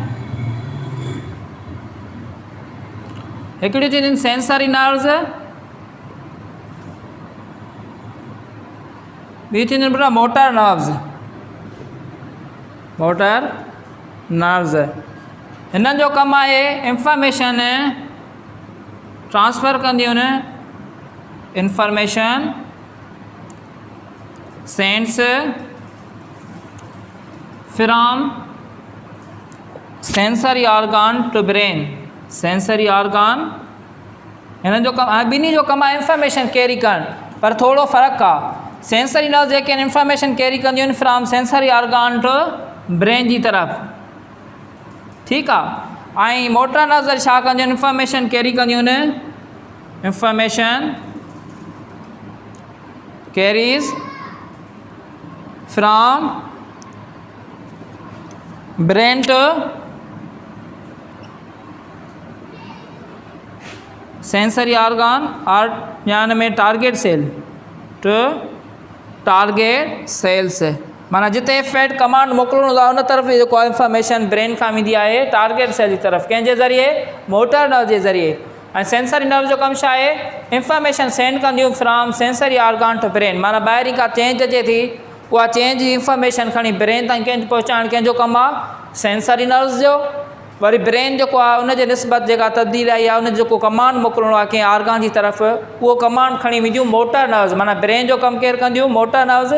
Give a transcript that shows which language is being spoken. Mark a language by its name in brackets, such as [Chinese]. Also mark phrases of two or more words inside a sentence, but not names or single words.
[Sindhi] हिकिड़ियूं थींदियूं आहिनि [English] sensory nerves, [Sindhi] ॿी थींदियूं आहिनि [English] motor nerves. motor nerves [Sindhi] हिननि जो कमु आहे [English] information transfer [Sindhi] कंदियूं आहिनि, [English] information sense from sensory organ to brain. sensory organ [Sindhi] हिननि जो कमु, ॿिन्ही जो कमु आहे [English] information carry [Sindhi] करणु, पर थोरो फ़र्क़ु आहे। [English] sensory nerve [Sindhi] जेके आहिनि [English] information carry [Sindhi] कंदियूं आहिनि [English] from sensory organ to brain [Sindhi] जी तरफ़, ठीकु आहे। ऐं [English] motor nerve [Sindhi] छा कंदियूं आहिनि, [English] information carry [Sindhi] कंदियूं आहिनि, [English] information carries from brain to sensory organ [Sindhi] और यान में [English] target cell to target cells, [Sindhi] माना जिते फेट कमांड मोकिलणो आहे उन तरफ़ जेको इंफॉर्मेशन ब्रेन खां वेंदी आहे [English] target cell [Sindhi] जी तरफ़, कंहिंजे ज़रिए, [English] motor nerve [Sindhi] जे ज़रिए। ऐं [English] sensory nerve [Sindhi] जो कमु छा आहे, [English] information send [Sindhi] कंदियूं [English] from sensory organ to brain, [Sindhi] माना ॿाहिरीं का चेंज अचे थी उहा चेंज जी इंफॉर्मेशन खणी ब्रेन ताईं कंहिं पहुचाइणु कंहिंजो कमु आहे, [English] sensory nerves [Sindhi] जो। वरी ब्रेन जेको आहे उनजे निस्बत जेका तब्दील आई आहे, उन जेको कमांड मोकिलणो आहे कंहिं ऑर्गन जी तरफ़, उहो कमांड खणी वेंदियूं [English] motor nerves, [Sindhi] माना ब्रेन जो कमु केरु कंदियूं, [English] motor nerves.